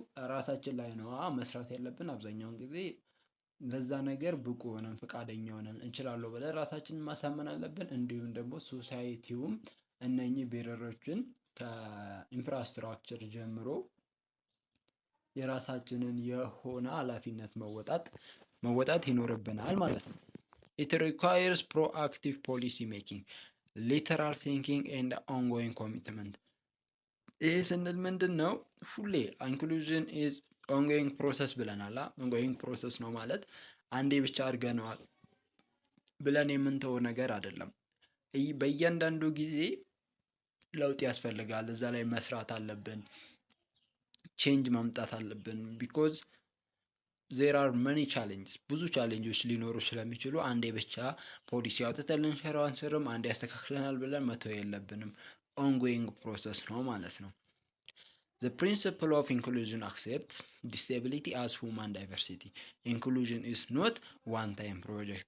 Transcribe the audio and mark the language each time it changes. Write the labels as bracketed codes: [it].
[am] ራሳችን ላይ ነው መስራት ያለብን። አብዛኛውን ጊዜ ለዛ ነገር ብቁ ሆነን ፈቃደኛ ሆነን እንችላለሁ ብለን ራሳችንን ማሳመን አለብን። እንዲሁም ደግሞ ሶሳይቲውም እነኚህ ቤረሮችን ከኢንፍራስትራክቸር ጀምሮ የራሳችንን የሆነ ኃላፊነት መወጣት መወጣት ይኖርብናል ማለት ነው። [en] It requires proactive policy making, lateral thinking and ongoing commitment። [am] ይህ ስንል ምንድን ነው? ሁሌ [en] ኢንክሉዥን ኢዝ ኦንጎይንግ ፕሮሰስ [am] ብለናል። ኦንጎይንግ ፕሮሰስ ነው ማለት አንዴ ብቻ አድርገነዋል ብለን የምንተወው ነገር አይደለም። በእያንዳንዱ ጊዜ ለውጥ ያስፈልጋል። እዛ ላይ መስራት አለብን። ቼንጅ ማምጣት አለብን። [en] ቢኮዝ ዜር አር መኒ ቻሌንጅስ፣ [am] ብዙ ቻሌንጆች ሊኖሩ ስለሚችሉ አንዴ ብቻ ፖሊሲ አውጥተን ልንሰራው አንስርም። አንዴ ያስተካክለናል ብለን መተው የለብንም። ኦንጎይንግ ፕሮሰስ ነው ማለት ነው። [en] The principle of inclusion accepts disability as human diversity. Inclusion is not one-time project.